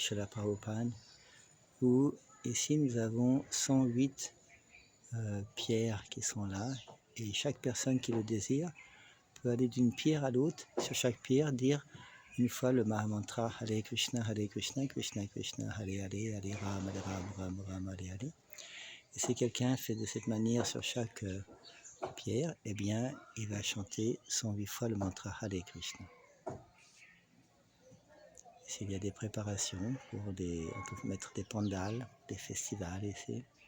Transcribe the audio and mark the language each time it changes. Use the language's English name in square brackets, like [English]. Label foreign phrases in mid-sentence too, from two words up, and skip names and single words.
[French] Srila Prabhupada, où ici nous avons 108 pierres qui sont là, et chaque personne qui le désire peut aller d'une pierre à l'autre, sur chaque pierre dire une fois le Mahamantra [Sanskrit] हरे कृष्ण कृष्ण कृष्ण हरे हरे हरे राम राम हरे हरे. [French] Et si quelqu'un fait de cette manière sur chaque pierre, eh bien, il va chanter 108 fois le mantra [Sanskrit] हरे कृष्ण. [French] S'il y a des préparations on peut mettre des pandales, des festivals ici.